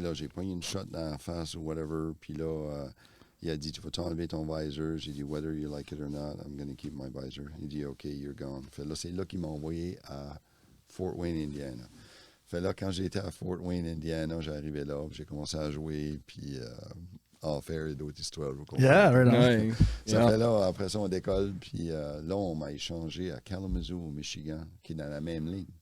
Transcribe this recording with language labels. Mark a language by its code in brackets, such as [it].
[fr] Là, j'ai pogné une shot dans la face ou whatever, puis là, il a dit, tu vas t'enlever ton visor. J'ai dit, [en] whether you like it or not, I'm going to keep my visor. [fr] Il dit, OK, [en] you're gone. [fr] Fait là, c'est là qu'il m'a envoyé à Fort Wayne, Indiana. Fait là, quand j'étais à Fort Wayne, Indiana, j'arrivais là, puis j'ai commencé à jouer, puis faire et d'autres histoires. Vous comprenez? [en] Yeah, right on. [fr] Ouais. Ça fait là, après ça, on décolle, puis là, on m'a échangé à Kalamazoo, au Michigan, qui est dans la même ligne,